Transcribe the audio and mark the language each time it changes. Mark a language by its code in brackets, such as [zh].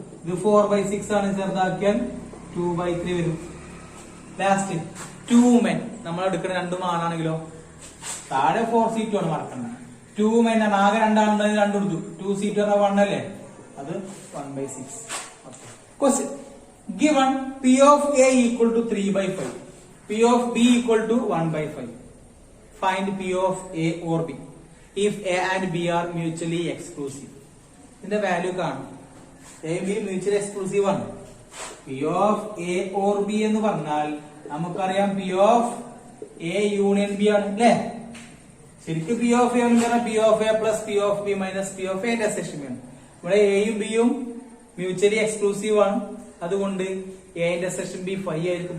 [ml] ഇത് 4/6 ആണ്. ചെറുതാക്കിയാൽ 2/3 വരും. [en] Last 2 men. [ml] നമ്മൾ എടുക്കുന്ന 2 ആണാണെങ്കിലോ താഴെ 4c2 ആണ്, മറക്കണ്ട. [en] 2 men [ml] ആണ്. ആകെ 2 ആണെന്ന് 2 എടുത്തു. 2c2 1 അല്ലേ? അത് 1/6. Question [en] Given P of A equal to 3/5, P of B equal to 1/5. Find P of A or B if A and B are mutually exclusive. [ml] ഇതിന്റെ വാല്യൂ കാണും. [en] A B mutually exclusive [ml] ആണ്. [en] P of A or B [ml] എന്ന് പറഞ്ഞാൽ നമുക്കറിയാം P of A union B ആണ് അല്ലേ? ശരിക്കും [en] P of A എന്ന് പറഞ്ഞാൽ P of A plus P of B minus P of A intersection [ml] ആണ്. ഇവിടെ എയും ബിയും മ്യൂച്വലി എക്സ്ക്ലൂസീവ് ആണ്. അതുകൊണ്ട് എ ഇന്റർസെക്ഷൻ ബി 5 ആയിരിക്കും.